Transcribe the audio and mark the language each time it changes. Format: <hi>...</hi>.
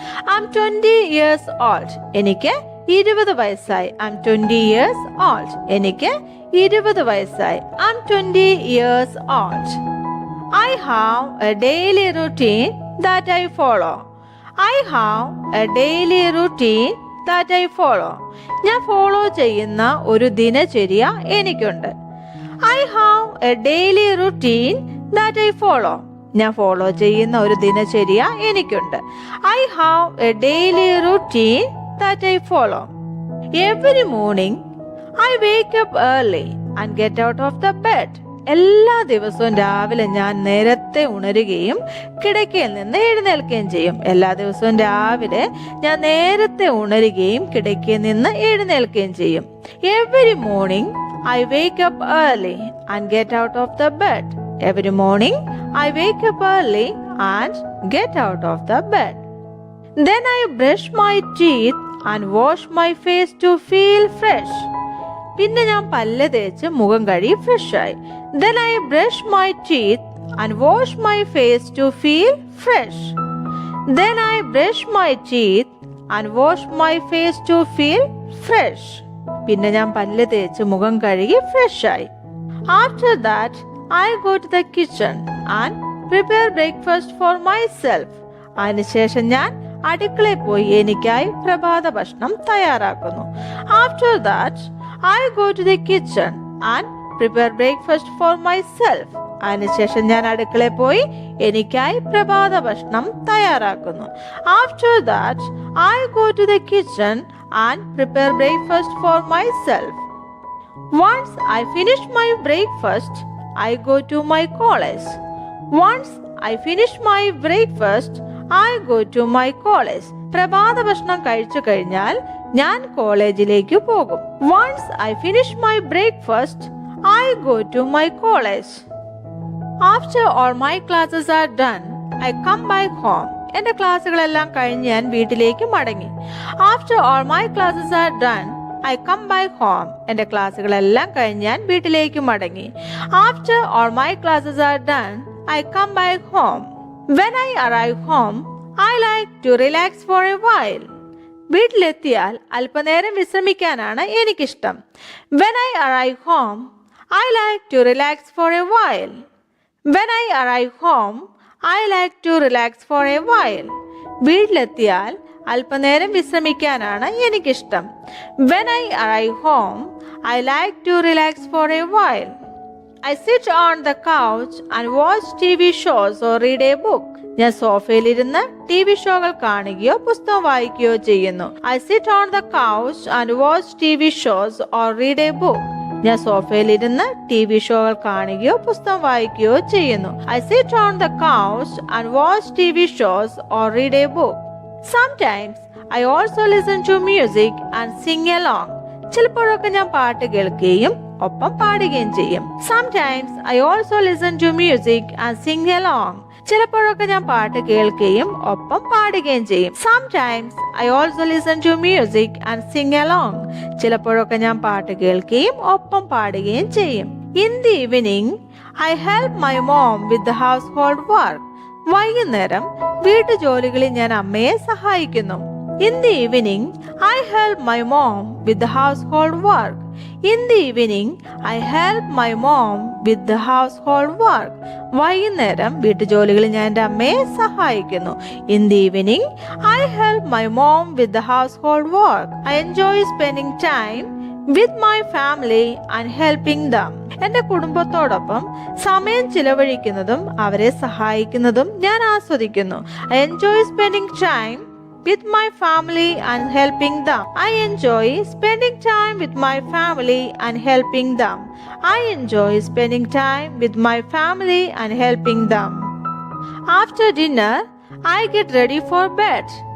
<en>I am 20 years old.</en> <ml>എനിക്ക് 20 വയസ്സായി.</ml> <en>I am 20 years old.</en> <ml>എനിക്ക് 20 വയസ്സായി.</ml> <en>I am 20 years old. I have a daily routine that I follow. I have a daily routine that I follow.</en> <ml>ഞാൻ follow ചെയ്യുന്ന ഒരു ദിനചര്യ എനിക്കുണ്ട്.</ml> <en>I have a daily routine that I follow.</en> <ml>ഞാൻ follow ചെയ്യുന്ന ഒരു ദിനചര്യ എനിക്കുണ്ട്.</ml> <en>I have a daily routine that I follow. Every morning I wake up early and get out of the bed.</en> <ml>എല്ലാ ദിവസവും രാവിലെ ഞാൻ നേരത്തെ ഉണരുകയും കിടക്കയിൽ നിന്ന് എഴുന്നേൽക്കുകയും ചെയ്യും. എല്ലാ ദിവസവും രാവിലെ ഞാൻ നേരത്തെ ഉണരുകയും കിടക്കയിൽ നിന്ന് എഴുന്നേൽക്കുകയും ചെയ്യും.</ml> <en>Every morning I wake up early and get out of the bed. Every morning I wake up early and get out of the bed. Then I brush my teeth and wash my face to feel fresh.</en> <ml>പിന്നെ ഞാൻ പല്ല് തേച്ച് മുഖം കഴുകി ഫ്രഷായി.</ml> <en>Then I brush my teeth and wash my face to feel fresh. Then I brush my teeth and wash my face to feel fresh.</en> <ml>പിന്നെ ഞാൻ പല്ല് തേച്ച് മുഖം കഴുകി ഫ്രഷായി.</ml> <en>After that I go to the kitchen and prepare breakfast for myself.</en> <ml>അതിനുശേഷം ഞാൻ അടുക്കളയിൽ പോയി എനിക്കായി പ്രഭാത ഭക്ഷണം തയ്യാറാക്കുന്നു.</ml> <en>After that I go to the kitchen and prepare breakfast for myself.</en> <ml>അതിനുശേഷം ഞാൻ അടുക്കളയിൽ പോയി എനിക്കായി പ്രഭാത ഭക്ഷണം തയ്യാറാക്കുന്നു.</ml> <en>After that I go to the kitchen and prepare breakfast for myself. Once I finish my breakfast, I go to my college. Once I finish my breakfast, I go to my college.</en> <ml>പ്രഭാത ഭക്ഷണം കഴിച്ചു കഴിഞ്ഞാൽ ഞാൻ കോളേജിലേക്ക് പോകും.</ml> <en>Once I finish my breakfast, I go to my college. After all my classes are done, I come back home.</en> <ml>എന്റെ ക്ലാസ്സുകളെല്ലാം കഴിഞ്ഞ് ഞാൻ വീട്ടിലേക്ക് മടങ്ങി.</ml> <en>After all my classes are done, I come back home.</en> <ml>എന്റെ ക്ലാസ്സുകളെല്ലാം കഴിഞ്ഞ് ഞാൻ വീട്ടിലേക്ക് മടങ്ങി.</ml> <en>After all my classes are done, I come back home. When I arrive home, I like to relax for a while.</en> <ml>വീട്ടിലെത്തിയാൽ അല്പനേരം വിശ്രമിക്കാനാണ് എനിക്കിഷ്ടം.</ml> <en>When I arrive home, I like to relax for a while. When I arrive home, I like to relax for a while.</en> <ml>വീട്ടിലെത്തിയാൽ അല്പനേരം വിശ്രമിക്കാനാണ് എനിക്കിഷ്ടം.</ml> <en>When I arrive home, I like to relax for a while. I sit on the couch and watch TV shows or read a book.</en> <ml>ഞാൻ സോഫയിലിരുന്ന് T V ഷോകൾ കാണുകയോ പുസ്തകം വായിക്കുകയോ ചെയ്യുന്നു.</ml> <en>I sit on the couch and watch TV shows or read a book.</en> <ml>ഞാൻ സോഫയിലിരുന്ന് T V ഷോകൾ കാണുകയോ പുസ്തകം വായിക്കുകയോ ചെയ്യുന്നു.</ml> <en>I sit on the couch and watch TV shows or read a book. Sometimes I also listen to music and sing along.</en> <ml>ചിലപ്പോഴൊക്കെ ഞാൻ പാട്ട് കേൾക്കുകയും ഒപ്പം പാടുകയും ചെയ്യും.</ml> <en>Sometimes I also listen to music and sing along.</en> <ml>ചിലപ്പോഴൊക്കെ ഞാൻ പാട്ട് കേൾക്കുകയും ഒപ്പം പാടുകയും ചെയ്യും.</ml> <en>Sometimes I also listen to music and sing along.</en> <ml>ചിലപ്പോഴൊക്കെ ഞാൻ പാട്ട് കേൾക്കുകയും ഒപ്പം പാടുകയും ചെയ്യും.</ml> <en>In the evening, I help my mom with the household work.</en> <ml>വൈകുന്നേരം വീട്ടുജോലികളിൽ ഞാൻ അമ്മയെ സഹായിക്കുന്നു.</ml> <en>In the evening, I help my mom with the household work. In the evening, I help my mom with the household work.</en> <ml>വൈകുന്നേരം വീട്ടുജോലികളിൽ ഞാൻ എൻ്റെ അമ്മയെ സഹായിക്കുന്നു.</ml> <en>In the evening, I help my mom with the household work. I enjoy spending time with my family and helping them.</en> <ml>എൻ്റെ കുടുംബത്തോടൊപ്പം സമയം ചിലവഴിക്കുന്നതും അവരെ സഹായിക്കുന്നതും ഞാൻ ആസ്വദിക്കുന്നു.</ml> <en>I enjoy spending time with my family and helping them. I enjoy spending time with my family and helping them. I enjoy spending time with my family and helping them. After dinner, I get ready for bed.</en>